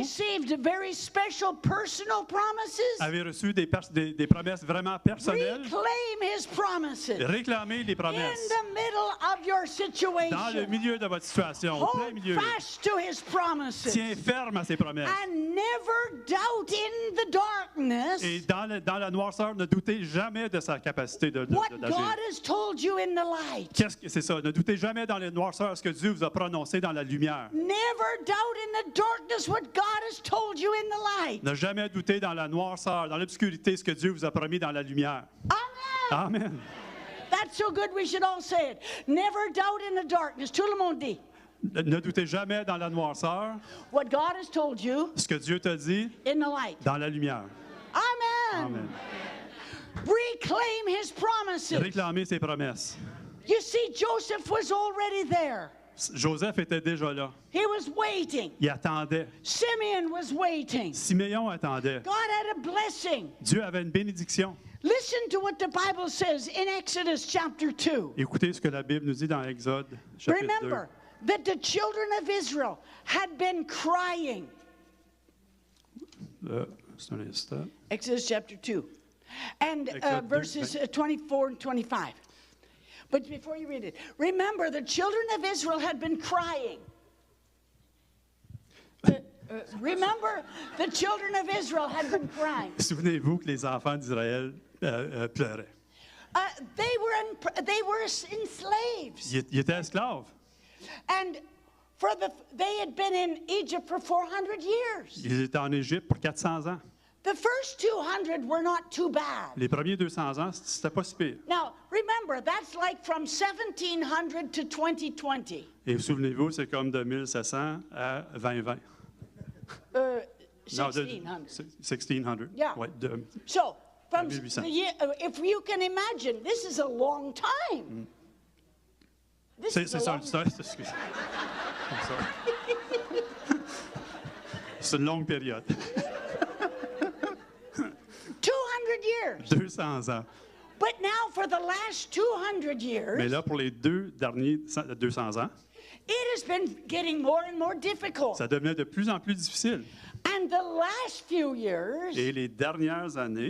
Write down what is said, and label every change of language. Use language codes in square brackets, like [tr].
[en] received very special personal promises. [fr] avez reçu des promesses vraiment personnelles. [en] Reclaim His promises [fr] Réclamez les [en] in [fr] promesses [en] the middle of your [fr] dans le [en] situation. [fr] milieu de votre situation, au plein [en] Hold [fr] milieu. [en] fast to His promises [fr] Tiens ferme à ces promesses. [en] and never doubt in the darkness [fr] Et dans la noirceur, ne doutez jamais de sa capacité [en] what [fr] d'agir. [en] God has told you in the light. [fr] Qu'est-ce que c'est ça? Ne doutez jamais dans la noirceur ce que Dieu vous a prononcé dans la lumière. [en] Never doubt in the darkness what God has told you in the light. [fr] Ne jamais douter dans la noirceur, dans l'obscurité, ce que Dieu vous a promis dans la lumière. [en] Amen. [fr] Amen. [en] That's so good we should all say it. Never doubt in the darkness. [fr] Tout le monde dit. Ne doutez jamais dans la noirceur [en] What God has told you [fr] ce que Dieu t'a dit [en] in the light. [fr] dans la lumière. [en] Amen. [fr] Amen. [en] Reclaim His promises. [fr] Réclamez ses promesses. [en] You see, Joseph was already there. [fr] Joseph était déjà là. [en] He was waiting. [fr] Il attendait. [en] Simeon was waiting. [fr] Siméon attendait. [en] God had a blessing. [fr] Dieu avait une bénédiction. [en] Listen to what the Bible says in Exodus chapter 2. [fr] Écoutez ce que la Bible nous dit dans Exode, chapitre 2. [en] Remember that the children of Israel had been crying. [fr] C'est un instant. [en] Exodus chapter 2. And [fr] Exode 2, [en] verses 24 and 25. But before you read it, remember the children of Israel had been crying. Remember the children of Israel had been crying. [fr] Souvenez-vous que les enfants d'Israël pleuraient. [en] They were enslaved. [fr] Ils étaient esclaves. [en] And they had been in Egypt for 400 years. [fr] Ils étaient en Égypte pour 400 ans. [en] The first 200 were not too bad. [fr] Les premiers 200 ans, c'était pas si pire. [en] Now, remember, that's like from 1700 to 2020. [fr] Et souvenez-vous, c'est comme de 1700 à 2020. Non, [en] 1600. [fr] 1600. [en] Yeah. [fr] Ouais, [en] So, from [fr] 1800. [en] the year, if you can imagine, this is a long time. This [fr] c'est [en] is a [fr] ça, [en] long [fr] excusez. C'est une longue période. [en] 200 years. [fr] 200 ans. [en] But now, for the last 200 years, [fr] Mais là, pour les deux derniers 200 ans, [en] it has been getting more and more difficult. [fr] ça devenait de plus en plus difficile. [en] And the last few years, [fr] Et les dernières années,